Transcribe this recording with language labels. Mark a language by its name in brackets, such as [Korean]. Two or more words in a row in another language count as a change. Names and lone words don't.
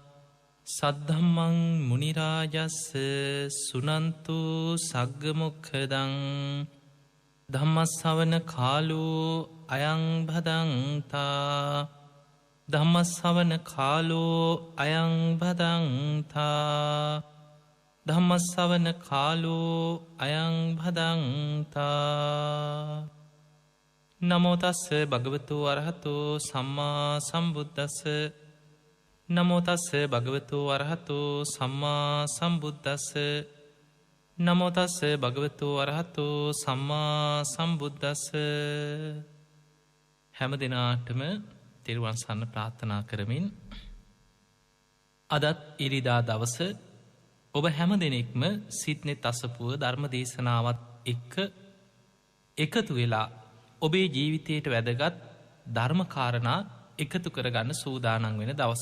[Pali] සද්ධම්මං මුනි රාජස්ස සුනන්තු සග්ග මොක්ඛදං ධම්මස්සවන කාලෝ අයං භදංතා ධම්මස්සවන කාලෝ අයං භදංතා ධම්මස්සවන කාලෝ අයං භදංතා. නමෝ තස්ස භගවතු අරහතෝ සම්මා සම්බුද්දස්ස. නමෝ තස්ස භගවතු අරහතෝ සම්මා සම්බුද්දස්ස. නමෝ තස්ස භගවතු අරහතෝ සම්මා සම්බුද්දස්ස. [Sinhala] හැම දිනාටම තෙරුවන් සරණ ප්‍රාර්ථනා කරමින් අදත් ඉරිදා දවස ඔබ හැම දෙනෙක්ම සිත්නෙත් අසපුව ධර්ම දේශනාවත් එක්ක එකතු වෙලා ඔබේ ජීවිතයට වැදගත් ධර්මකාරණා එකතු කරගන්න සූදානන් වෙන දවසක්.